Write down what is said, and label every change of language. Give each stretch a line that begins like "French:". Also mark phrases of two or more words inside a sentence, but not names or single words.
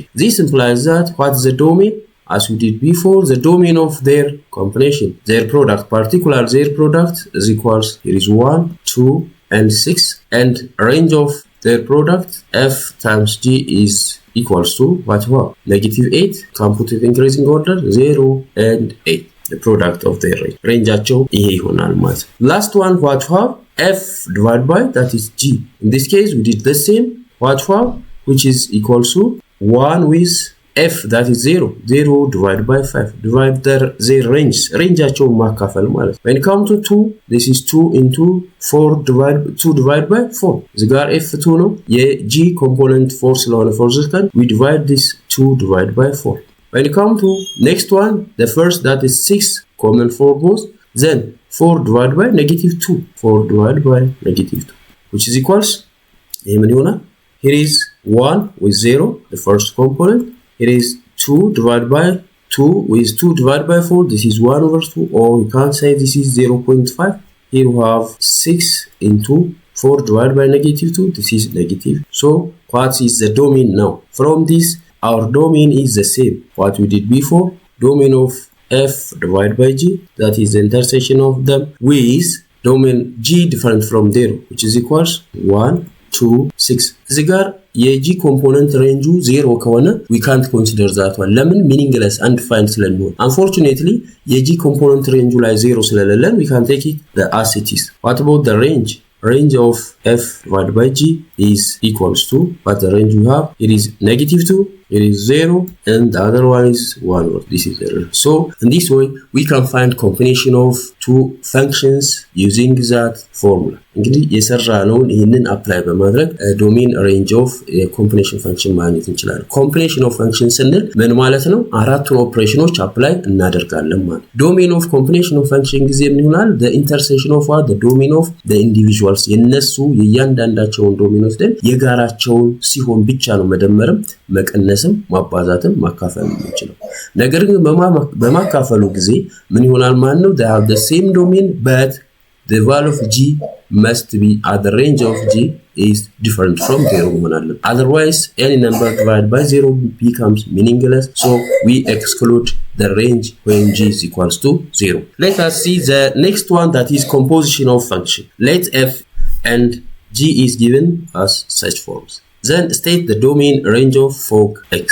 English: This implies that what is the domain? As we did before, the domain of their combination, their product, particular their product is equals, here is 1, 2 and 6. And range of their product f times g is equals to what we have? Negative 8. Can put it increasing order 0 and 8. The product of their range. Rangeaቸው
Amharic: ይሄ ይሆናል ማለት
English: Last one what we have? f divided by that is g. In this case we did the same. What we have? which is equals to 1 with f that is 0 divided by 5 divide their rangeaቸውን
Amharic: ማካፈል ማለት
English: when it comes to 2 this is 2 into 4 divided by 4
Amharic: እዚህ ጋር f2 ነው የg component 4 ስለሆነ
English: for this can we divide this 2 divided by 4 when it comes to next one the first that is 6 common for both then 4 divided by -2 4 divided by -2 which is equals
Amharic: ይሄ ምን ይሆናል
English: here is 1 with 0 the first component. It is 2 divided by 2 with 2 divided by 4. This is 1 over 2 or you can say this is 0.5. Here we have 6 into 4 divided by -2. This is negative. So what is the domain now? From this our domain is the same. What we did before. Domain of f divided by g. That is the intersection of them with domain g different from 0 which is equals 1 2 6
Amharic: እዚህ ጋር
English: የg component range 0 ከሆነ we can't consider that one ለምን meaningless undefined ስለሚሆን unfortunately የg component range
Amharic: ላይ 0 ስለሌለን
English: we can take it the as it is. What about the range of f divided by g is equals to what the range we have it is -2 it is 0 and the other one is 1 this is 0. So in this way we can find combination of two functions using that formula.
Amharic: እንግዲህ የሰራነውን ይሄንን አፕላይ በማድረግ
English: domain range of
Amharic: የኮምቢኔሽን ፈንክሽን ማግኘት እንችላለን።
English: combination of function
Amharic: ስንል ምን ማለት ነው? አራቱን ኦፕሬሽኖች አፕላይ እናደርጋለን ማለት።
English: domain of combination of function
Amharic: ጊዜ ምን ይሆናል?
English: the intersection of what the domain of the individuals
Amharic: የነሱ የእያንዳንዳቸውን ዶሜን ወስደን የጋራቸውን ሲሆን ብቻ ነው መደመርም መቀነስም ማባዛትም ማካፈል የምንችለው። ነገር ግን በማካፈሉ ጊዜ ምን ይሆናል ማለት ነው?
English: they have the same domain but the value of g must be at the range of g is different from 0
Amharic: መሆን አለበት.
English: Otherwise any number divided by 0 becomes meaningless. So we exclude the range when g is equals to 0. Let us see the next one that is composition of function. Let f and g is given as such forms. Then state the domain range of fog x.